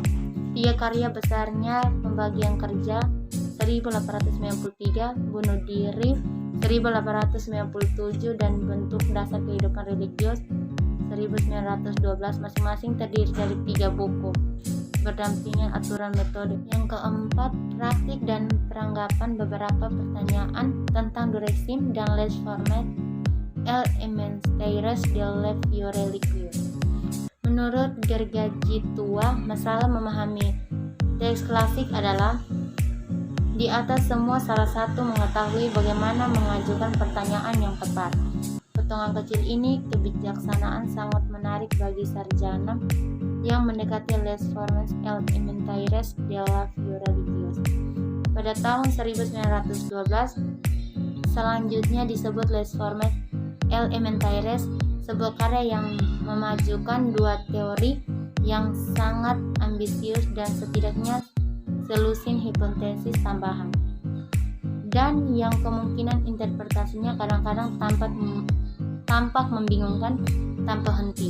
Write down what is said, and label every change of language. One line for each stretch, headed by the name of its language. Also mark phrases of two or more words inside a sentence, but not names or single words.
Indonesian: 3 karya besarnya, Pembagian Kerja 1893, Bunuh Diri 1897, dan Bentuk Dasar Kehidupan Religius 1912, masing-masing terdiri dari 3 buku berdampingan aturan metode. Yang keempat, praktik dan peranggapan beberapa pertanyaan tentang Durkheim dan les formes élémentaires de la vie religieuse. Menurut Gergajitua, masalah memahami teks klasik adalah di atas semua salah satu mengetahui bagaimana mengajukan pertanyaan yang tepat. Potongan kecil ini kebijaksanaan sangat menarik bagi sarjana yang mendekati les formes élémentaires de la vie religieuse. Pada tahun 1912, selanjutnya disebut les formes élémentaires, sebuah karya yang memajukan 2 teori yang sangat ambisius dan setidaknya selusin hipotesis tambahan, dan yang kemungkinan interpretasinya kadang-kadang tampak membingungkan tanpa henti.